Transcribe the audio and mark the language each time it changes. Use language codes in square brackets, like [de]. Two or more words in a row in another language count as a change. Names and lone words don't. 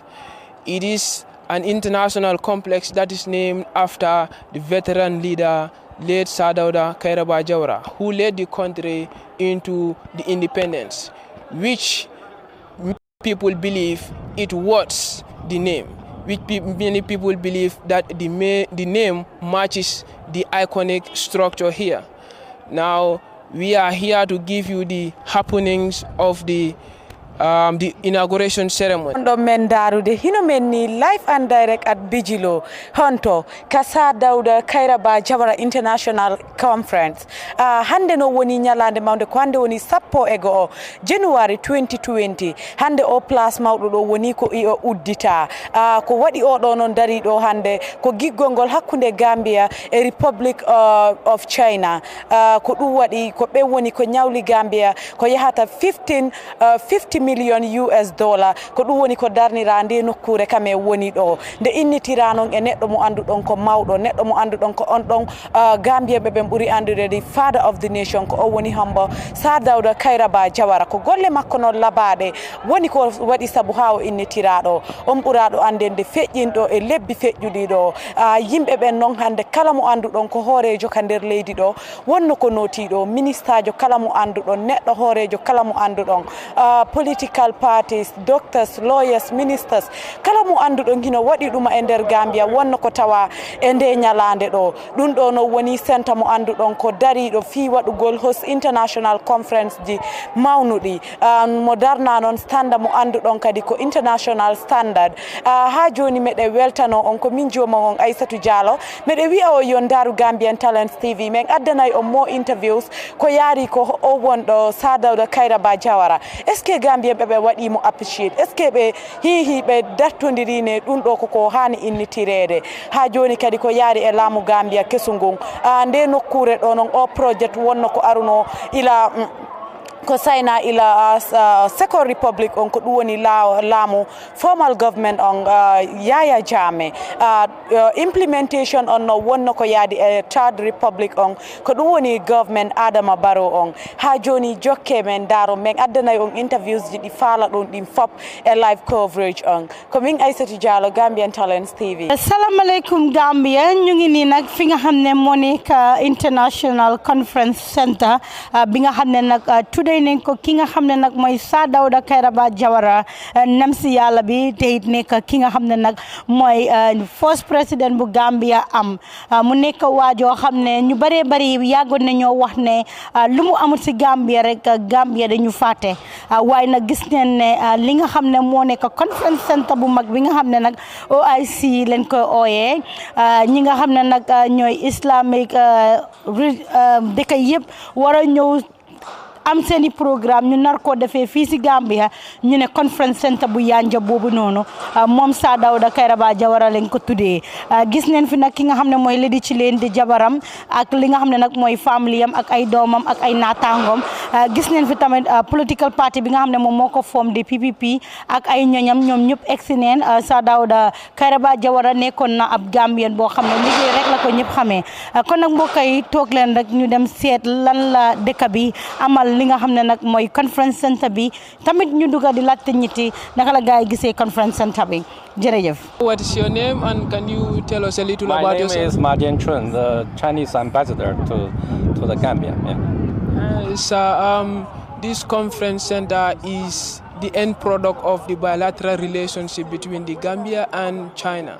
[en] It is an international complex that is named after the veteran leader late Dawda Jawara, who led the country into the independence, which people believe it was the name. Many people believe that the name matches the iconic structure here. Now, we are here to give you the happenings of the inauguration ceremony. [ff] Men darude hino men ni live and direct at Bijilo Honto Kasa Dawda Jawara International Conference. Hande no woni nyalande mawde ko hande woni sappo ego January 2020. Hande o place mawdo do woni ko i uddita. Ko wadi o do non dari do hande ko giggongol hakkunde Gambia e Republic of China. Ko dum wadi ko be woni ko nyawli Gambia ko yahata 50 million US dollar ko dum woni ko darnirande nokkure kame woni do nde innitiranon e neddo mo andudon ko mawdo neddo mo andudon ko on don Gambia be buri andude [en] the father of the nation [ff] ko o woni hambo Dawda Jawara ko golle makko non labade woni ko wadi sabu hawo innitirado on burado andende fejjindo e lebbi fejjudi do yimbe ben non hande kala mo andudon ko horejo ka der leydi do wonno ko notido ministajo kala mo andudon neddo horejo kala mo andudon [en] political parties, doctors, lawyers, [ff] ministers, kala mo andudon hino wadi duma e der Gambia wonno ko tawa e nde nyalande do dum do no woni center mo andudon ko dari do fi wadugol [en] host international conference [ff] di mawnudi mo darna non standard mo andudon kadi ko [en] international standard [ff] ha joni mede weltano on ko min joma on Aissatou Diallo mede wi o yon daru Gambian Talents TV men addanay o mo interviews ko yari ko o wondo Dawda Jawara. [fr] Est-ce que [ff] Gambia bebe wadi mo appreciate? [fr] Est-ce que [ff] be hi be dartondirine dum do ko hani innitirede ha joni kadi ko yari e lamu Gambia kesungung nde nokkure do non o project wonno ko aruno ila ko sayna ila [en] second republic [ff] on ko woni laamu [en] formal government [ff] on Yaya Jammeh implementation on no wonno ko yaadi [en] third republic [ff] on ko woni government Adama Barrow on ha joni jokke men daro men addana on interviews di fala don dim fop e [en] live coverage [ff] on ko min Aissatou Diallo Gambian Talents TV. [wo] Assalamu alaikum Gambia, ñu ngi ni nak fi nga xamne mo nek International Conference Center bi nga xamne nak today nañ ko ki nga xamne nak moy Dawda Jawara nam si yalla bi te it nek ki nga xamne nak moy [en] first president [wo] bu Gambia am mu nek waajo xamne ñu bari yagon nañu wax ne lu mu amul ci Gambia rek Gambia dañu faté way nak gis neen ne li nga xamne mo nek [en] conference center [wo] bu mag bi nga xamne nak OIC len ko oyé ñi nga xamne nak ñoy islamic dëkk yëpp wara ñëw am seeni programme ñu nar ko defee fii si Gambia ñu ne [en] conference center [wo] bu yanja boobu noonu moom Dawda Jawara leen ko tuddee gis neen fi nag ki nga xam ne mooy Lady ci leen di jabaram ak li nga xam ne nag mooy famille am ak ay doomam ak ay naataangoom gis neen fi tamit [en] political party [wo] bi nga xam ne moom moo ko form di PPP ak ay ñoñam ñoom ñëpp egsi neen Dawda Jawara nekkoon na ab Gambien boo xam ne liggéey rek la ko ñëpp xamee kon nag mbokk yi toog leen rek ñu dem seet lan la dëkk bi amal li nga xamne nak moy [en] conference center [wo] bi tamit ñu duga di latte ñiti naka la gaay gisee conference center bi jërëjëf. [en] What is your name and can you tell us a little about yourself? My name is Ma Jianchun, the Chinese ambassador to the Gambia. This conference center is the end product of the bilateral relationship between the Gambia and China.